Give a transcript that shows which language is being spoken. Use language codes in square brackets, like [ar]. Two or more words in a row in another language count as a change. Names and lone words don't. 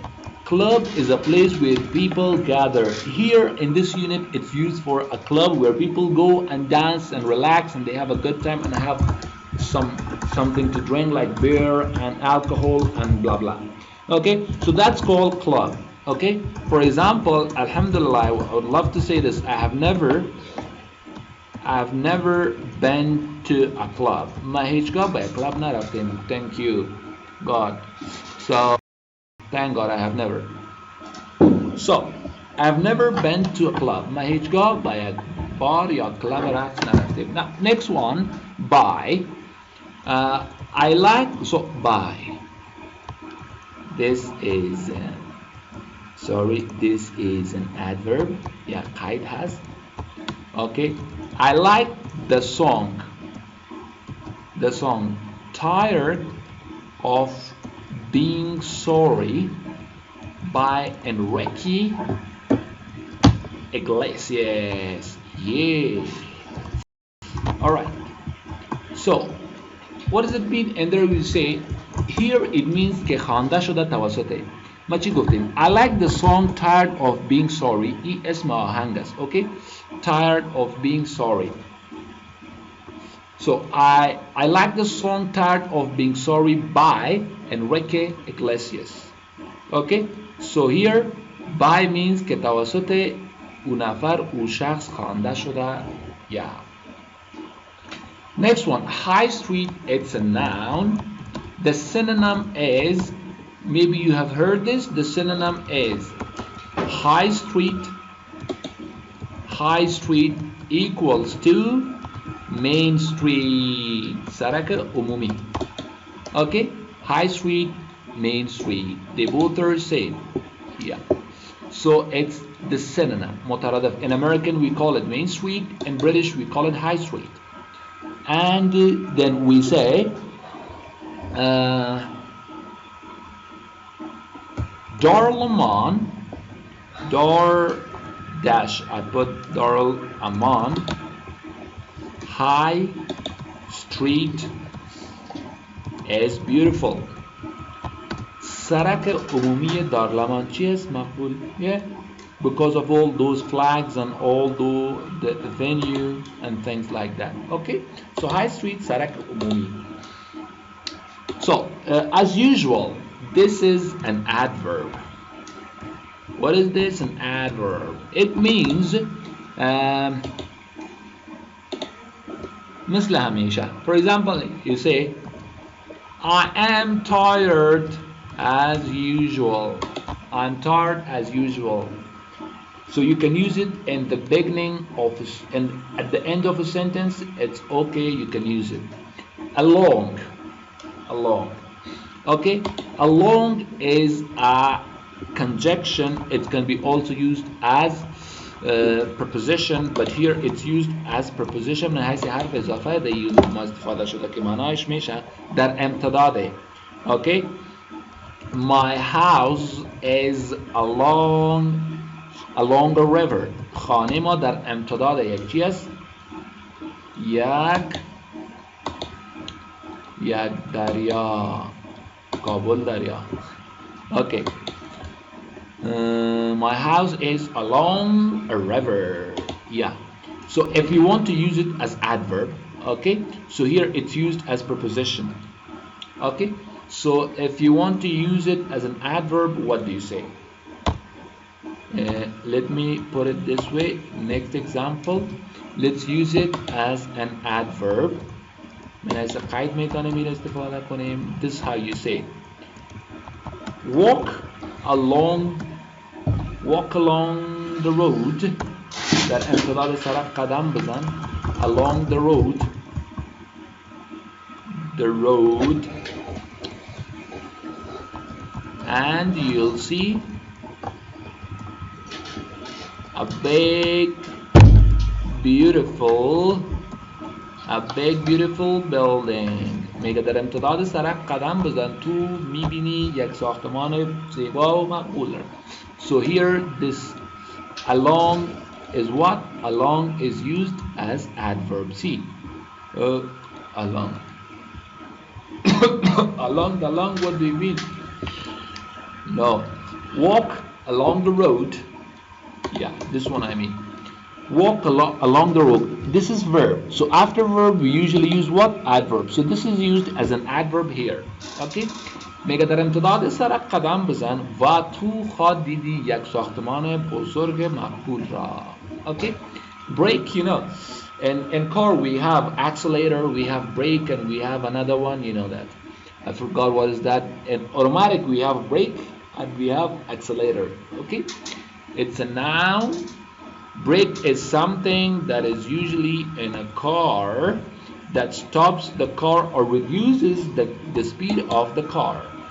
[en] Club is a place where people gather. Here in this unit, it's used for a club where people go and dance and relax and they have a good time and have something to drink like beer and alcohol and blah blah. Okay, so that's called club. Okay, for example, Alhamdulillah, I would love to say this. I've never been to a club. [fa] ما هیچگاه به club نرفتیم. [en] Thank you, God. So, thank God I have never. So, I've never been to a club. [fa] ما هیچگاه به bar یا club نرفتیم. [en] Now, next one, by. I like, so by. This is an adverb. Yeah, قید has. Okay, I like the song Tired of Being Sorry by Enrique Iglesias. Yeah. All right, so what does it mean? And there we say here it means [fa] که خوانده شده توسط ما چی گفتیم؟ [en] I like the song Tired of Being Sorry. [fa] ای اسم آهنگ است. [en] Okay, Tired of Being Sorry. So I like the song Tired of Being Sorry by Enrique Iglesias. Okay, so here by means [fa] که توسط اون نفر او شخص خوانده شده. [en] Yeah. Next one, high street. It's a noun. The synonym is, maybe you have heard this, the synonym is high street. High street equals to main street. [fa] سرک عمومی. [en] Okay, high street, main street. They both are same. Yeah. So it's the synonym. مترادف. In American we call it main street. In British we call it high street. And then we say Darul Aman, I put Darul Aman High Street is beautiful. [fa] سرک عمومی دارالمان چی است مقبول؟ [en] Yeah, because of all those flags and all the venue and things like that. Okay, so high street [fa] سرک عمومی. [en] So as usual, this is an adverb. What is this? An adverb. It means [fa] مثل همیشه. [en] For example, you say I am tired as usual. I'm tired as usual. So you can use it in the beginning of and at the end of a sentence. It's okay. You can use it. Along, along. Okay, along is a conjunction. It can be also used as preposition, but here it's used as preposition [fa] من حیث حرف اضافه ده use ما استفاده شده که معنایش میشه در امتداده. [en] Okay, my house is along a river. [fa] خانه ما در امتداد یک چی است؟ یک دریا. کابل دریا. [en] Okay. My house is along a river. Yeah. So if you want to use it as adverb, okay, so here it's used as preposition. Okay, so if you want to use it as an adverb, what do you say? Let me put it this way. Next example, let's use it as an adverb. This is how you say it. Walk along the road. [fa] در امتداد سرک قدم بزن. [en] Along the road, and you'll see a big beautiful building. [fa] میگه در امتداد سرک قدم بزن تو میبینی یک ساختمان زیبا و مقبول. [en] So here this along is what? Along is used as adverb. See, along. along, what do you mean? No, walk along the road. Yeah, this one I mean. Walk along the road. This is verb. So after verb we usually use what? Adverb. So this is used as an adverb here. Okay. [fa] میگه در امتداد سرک قدم بزن و تو خود دیدی یک ساختمان بزرگ مقبول را. [en] Okay. Brake, you know. In car we have accelerator, we have brake, and we have another one, you know that. I forgot what is that. In automatic we have brake and we have accelerator. Okay. It's a noun. Brake is something that is usually in a car that stops the car or reduces the speed of the car.